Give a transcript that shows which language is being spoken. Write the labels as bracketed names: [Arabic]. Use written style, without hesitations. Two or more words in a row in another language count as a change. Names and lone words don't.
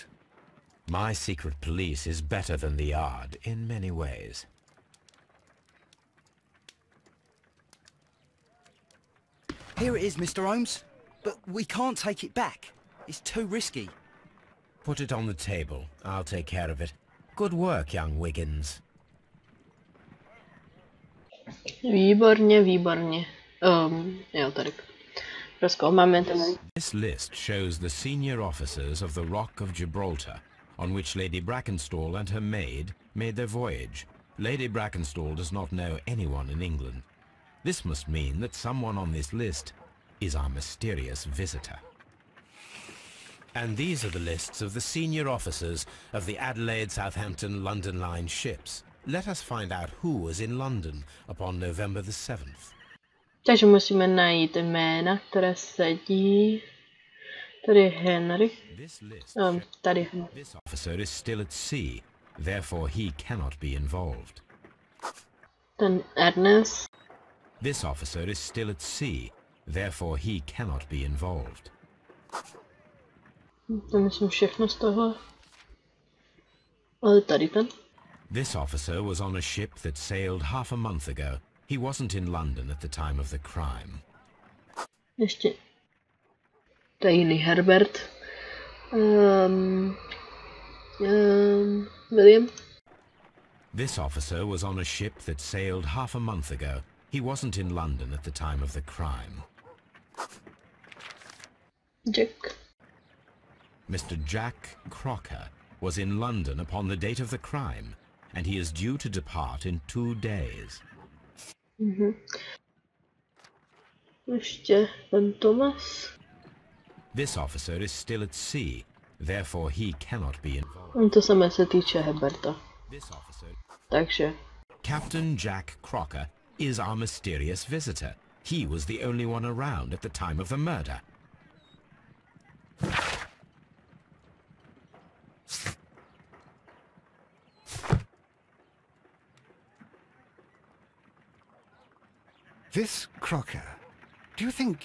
[English] My secret police is better than the Yard in many ways. Here it is, Mr. Holmes. But we can't take it back. It's too risky. Put it on the table. I'll take care of it. Good work, young Wiggins. [Czech] Výborně, výborně. Jo, tady. Prozkoumáme ten. [English] This list shows the senior officers of the Rock of Gibraltar, on which Lady Brackenstall and her maid made their voyage. Lady Brackenstall does not know anyone in England. This must mean that someone on this list is our mysterious visitor. And these are the lists of the senior officers of the Adelaide, Southampton, London Line ships. Let us find out who was in London upon November the 7th. [Czech] Takže musíme najít jména, které sedí. Tady Henry. Tady Henry. [English] This officer is still at sea, therefore he cannot be involved. [Czech] Ten Ernest. [English] This officer is still at sea, therefore he cannot be involved. [Czech] To myslím všechno z toho. Ale tady ten. [English] This officer was on a ship that sailed half a month ago. He wasn't in London at the time of the crime. [Czech] Ještě. To je jiný Herbert. [English] William. This officer was on a ship that sailed half a month ago. He wasn't in London at the time of the crime. Jack. Mr. Jack Crocker was in London upon the date of the crime, and he is due to depart in 2 days. [Czech] Ještě ten Thomas. [English] This officer is still at sea, therefore he cannot be involved. [Czech] To samé se týče Herberta. [English] This officer, [Czech] Takže. [English] Captain Jack Crocker, is our mysterious visitor. He was the only one around at the time of the murder. This Crocker, do you think...